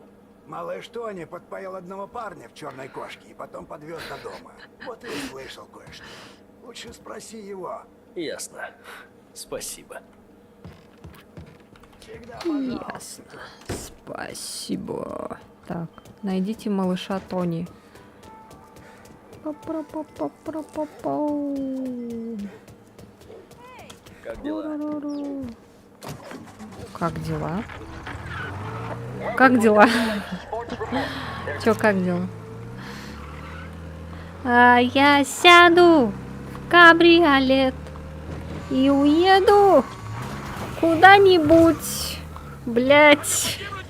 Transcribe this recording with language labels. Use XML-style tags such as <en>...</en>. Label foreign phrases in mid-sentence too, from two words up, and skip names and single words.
<ru>Малыш Тони подпоил одного парня в черной кошке и потом подвез до дома. Вот и услышал кое-что. Лучше спроси его. Ясно. Спасибо. Всегда пожалуйста. Ясно. Спасибо. Так, найдите малыша Тони. Па-пра-па-па-пра-па-пау. Как дела? Ру-ру-ру. Как дела? Как дела? Чё, как дела? А я сяду в кабриолет и уеду куда-нибудь, блять.</ru>